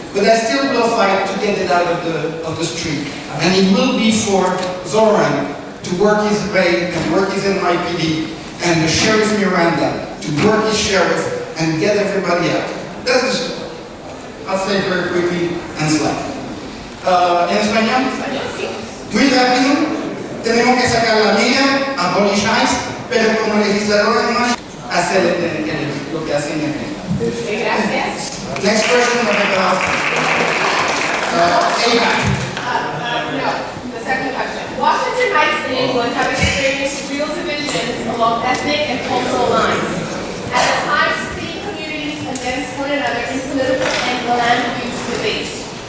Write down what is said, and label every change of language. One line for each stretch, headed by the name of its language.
English: But I still will fight to get it out of the street. And it will be for Zoran to work his way and work his NYPD, and the Sheriff Miranda to work his sheriff and get everybody out. That's, I'll say very quickly and slide.
Spanish: ¿En español? Muy rápido. Tenemos que sacar la migra,
English: abolish ICE,
Spanish: pero como legisladores no hacer lo que hacen en el. Gracias.
English: Next question about APAC. No, the second question. people and have experienced real divisions along ethnic and cultural lines. At times, pitting communities against one another in political and land use debates.